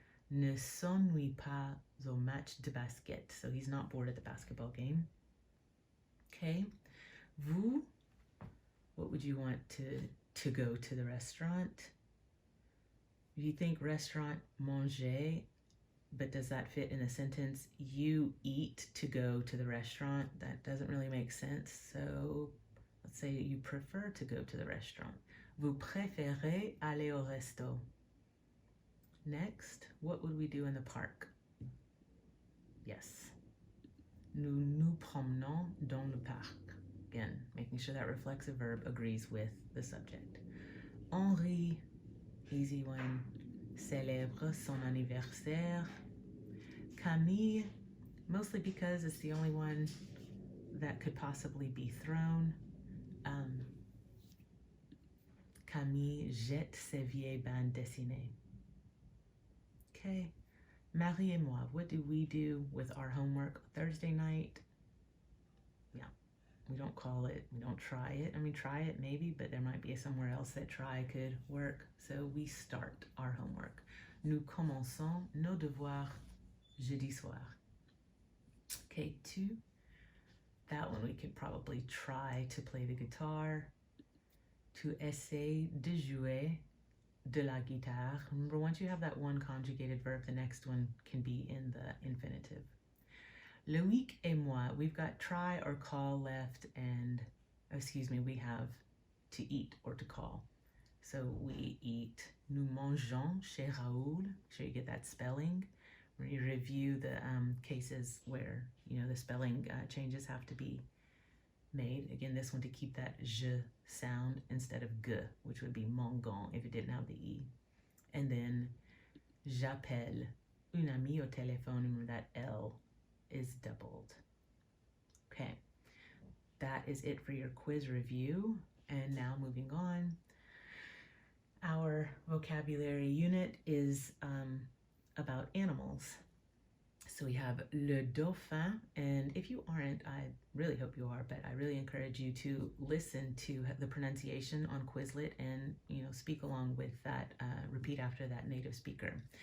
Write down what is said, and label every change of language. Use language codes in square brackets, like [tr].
[fr] Ne s'ennuie pas au match de basket. [en] So he's not bored at the basketball game. Okay. Vous, what would you want to go to the restaurant? If you think restaurant, manger, but does that fit in a sentence? You eat to go to the restaurant. That doesn't really make sense. So let's say you prefer to go to the restaurant. [fr] Vous préférez aller au resto. [en] Next, what would we do in the park? Yes. [fr] Nous nous promenons dans le parc. [en] Again, making sure that reflexive verb agrees with the subject. Henri, easy one, [fr] célèbre son anniversaire. [en] Camille, mostly because it's the only one that could possibly be thrown. [fr] Camille jette ses vieilles bandes dessinées. [en] Okay. [fr] Marie et moi, [en] what do we do with our homework Thursday night? Yeah, we don't call it, we don't try it. I mean, try it maybe, but there might be somewhere else that try could work. So we start our homework. [fr] Nous commençons nos devoirs jeudi soir. [en] Okay, 2. That one we could probably try to play the guitar. [fr] Tu essaies de jouer de la guitare. [en] Remember, once you have that one conjugated verb, the next one can be in the infinitive. [fr] Loïc et moi, [en] we've got try or call left, and, we have to eat or to call. So we eat. [fr] Nous mangeons chez Raoul. [en] Make sure you get that spelling. You review the cases where, the spelling changes have to be made. Again, this one to keep that je sound instead of g, which would be mangon if it didn't have the e. And then [fr] j'appelle une amie au téléphone. [en] Remember that L is doubled. Okay, that is it for your quiz review. And now moving on, our vocabulary unit is about animals. So we have le dauphin, and if you aren't, I really hope you are, but I really encourage you to listen to the pronunciation on Quizlet and, speak along with that, repeat after that native speaker.